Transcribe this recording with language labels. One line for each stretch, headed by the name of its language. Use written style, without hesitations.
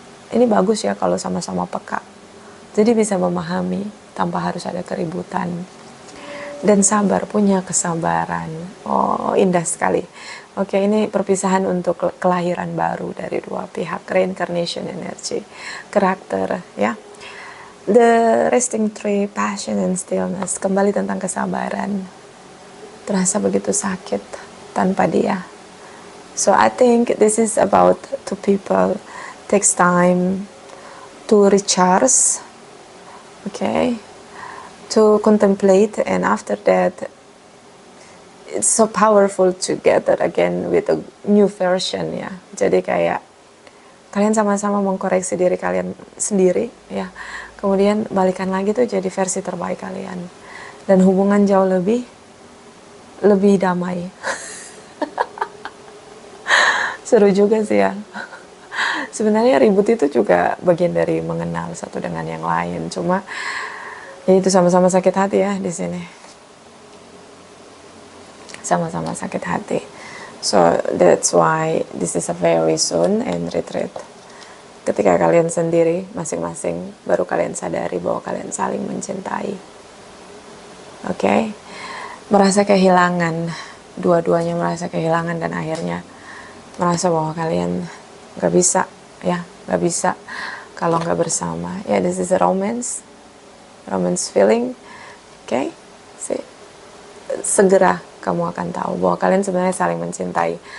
Indonesian: Ini bagus ya kalau sama-sama peka. Jadi bisa memahami tanpa harus ada keributan. Dan sabar, punya kesabaran. Oh, indah sekali. Oke, ini perpisahan untuk kelahiran baru dari dua pihak.
English: Reincarnation energy.
Indonesian: Karakter, ya.
English: The resting tree, passion and stillness.
Indonesian: Kembali tentang kesabaran. Terasa begitu sakit tanpa dia.
English: So, I think this is about two people. Takes time to recharge. Okay. To contemplate, and after that it's so powerful together again with a new version ya.
Indonesian: Jadi kayak kalian sama-sama mengkoreksi diri kalian sendiri ya, kemudian balikan lagi tuh jadi versi terbaik kalian, dan hubungan jauh lebih damai. Seru juga sih ya. Sebenarnya ribut itu juga bagian dari mengenal satu dengan yang lain, cuma ya itu sama-sama sakit hati ya di sini. Sama-sama sakit hati.
English: So that's why this is a very soon and retreat.
Indonesian: Ketika kalian sendiri masing-masing baru kalian sadari bahwa kalian saling mencintai. Oke? Merasa kehilangan, dua-duanya merasa kehilangan, dan akhirnya merasa bahwa kalian gak bisa ya, gak bisa kalau gak bersama.
English: Ya, this is a romance feeling. Okay?
Indonesian: Segera kamu akan tahu bahwa kalian sebenarnya saling mencintai.